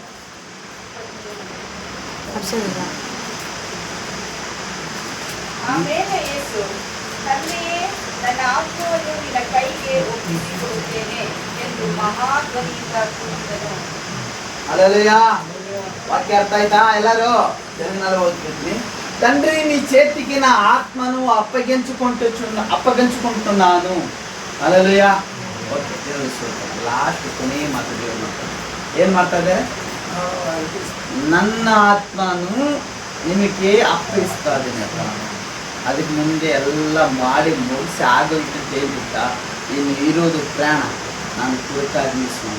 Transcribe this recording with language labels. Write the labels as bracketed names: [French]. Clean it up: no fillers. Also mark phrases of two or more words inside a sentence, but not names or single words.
[Kannada] ಆಮೇಲೆ ಯೇಸು, ತಂದೆಯೇ, ನನ್ನ ಆತ್ಮವನ್ನು ನಿನ್ನ ಕೈಗೆ ಒಪ್ಪಿಸಿಕೊಡುತ್ತೇನೆ ಎಂದು ಮಹಾಧ್ವನಿಯಿಂದ ಕೂಗಿದನು. ಹಲ್ಲೆಲೂಯ. ವಾಕ್ಯ ಅರ್ಥ ಆಯ್ತಾ ಎಲ್ಲರೂ? ತೆಲುಗಿನಲ್ಲಿ ಓದ್ತಿದ್ವಿ. [Telugu] తండ్రి నీ చేతికి నా ఆత్మను అప్పగించుకుంటున్నాను. హల్లెలూయా. [Kannada] ಓಕೆ, ದೇವರು ಸ್ತೋತ್ರ. ಲಾಸ್ಟ್ ಕೊನೆ ಮಾತು ದೇವರು ಮಾಡ್ತಾರೆ. ಏನು ಮಾಡ್ತಾ ಇದ್ದಾರೆ? ನನ್ನ ಆತ್ಮನು ನಿಮಗೆ ಅಪ್ಪಗಿಸ್ತಾ ಇದ್ದೀನಿ ಅಪ್ಪ. ಅದಕ್ಕೆ ಮುಂದೆ ಎಲ್ಲ ಮಾಡಿ ಮುಗಿಸಿ ಆಗೋಯ್ತು ಅಂತ ಹೇಳ್ಬಿಟ್ಟ. ಇನ್ನು ಇರೋದು ಪ್ರಾಣ ನಾನು ಕೊಡ್ತಾ ಇದ್ದೀನಿ ಸ್ವಾಮಿ.